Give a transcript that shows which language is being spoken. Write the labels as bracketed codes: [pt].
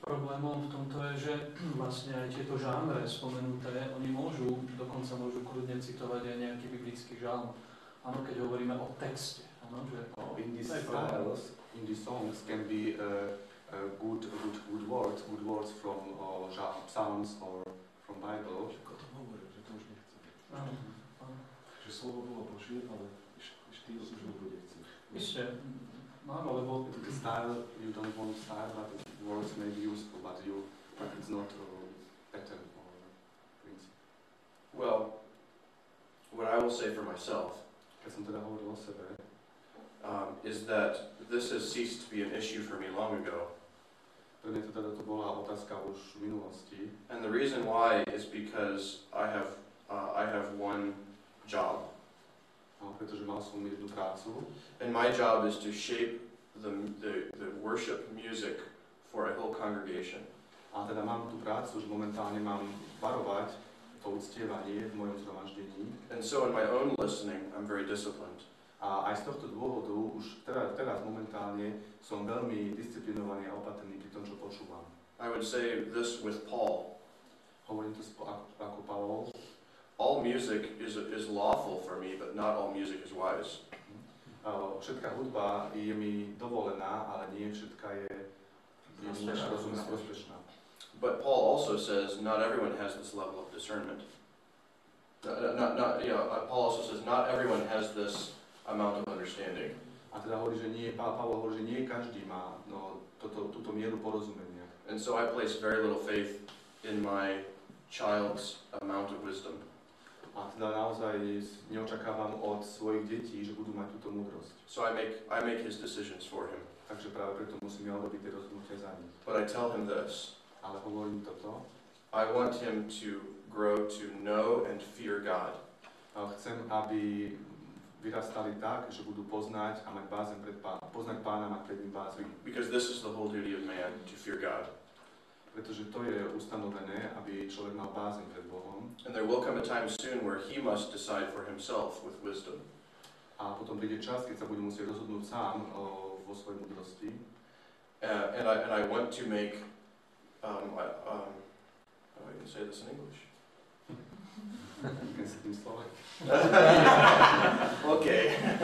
[sk] Problémom v tomto je, že vlastne aj tieto žánre spomenuté, oni dokonca môžu kľudne citovať aj nejaký biblický žalm. Áno, keď hovoríme o texte. Áno, že [en] In these [sk] to je problém. [en] styles, in these songs can be good words from Psalms or from Bible. [sk] Ako to hovoril, že to už nechce. Áno, áno. Že slovo bolo Božie, ale štýl už nebude chcieť. Isté, áno, lebo [en] The style, you don't want style, but words may be useful, but it's not pattern or principle. Well, what I will say for myself [sk] Keď som teda hovoril o sebe, [en] is that this has ceased to be an issue for me long ago. [sk] pre mňa to bola otázka už v minulosti. [en] And the reason why is because I have one job. [sk] Pretože mal som jednu prácu. [en] And my job is to shape the worship music for a whole congregation. [sk] A teda mám tú prácu, že momentálne mám varovať to uctievanie v mojom zhromaždení. [en] And so in my own listening, I'm very disciplined. [sk] A aj z tohto dôvodu už teraz momentálne som veľmi disciplinovaný a opatrný pri tom, čo počúvam. [en] I would say this with Paul. [sk] Hovorím to ako Pavol. [en] All music is lawful for me, but not all music is wise. [sk] Všetká hudba je mi dovolená, ale nie všetká je rozumná, prospešná. [en] But Paul also says not everyone has this level of discernment. Paul also says not everyone has this amount of understanding. [sk] A teda hovorí, že Pavol hovorí, že nie každý má túto mieru porozumenia. [en] And so I place very little faith in my child's amount of wisdom. [sk] A teda naozaj neočakávam od svojich detí, že budú mať túto múdrosť. [en] So I make his decisions for him. [sk] Takže práve preto musím ja urobiť tie rozhodnutia za nich. [en] But I tell him this. [sk] Ale hovorím toto. [en] I want him to grow to know and fear God. [sk] Chcem, aby vyrastali tak, že budú poznať a mať bázeň poznať Pána, mať pred ním bázeň. [en] Because this is the whole duty of man, to fear God. [sk] Pretože to je ustanovené, aby človek mal bázeň pred Bohom. [en] And there will come a time soon where he must decide for himself with wisdom. [sk] A potom príde čas, keď sa bude musieť rozhodnúť sám vo svojej múdrosti. [en] And I want to make how do I even say this in English? Okay.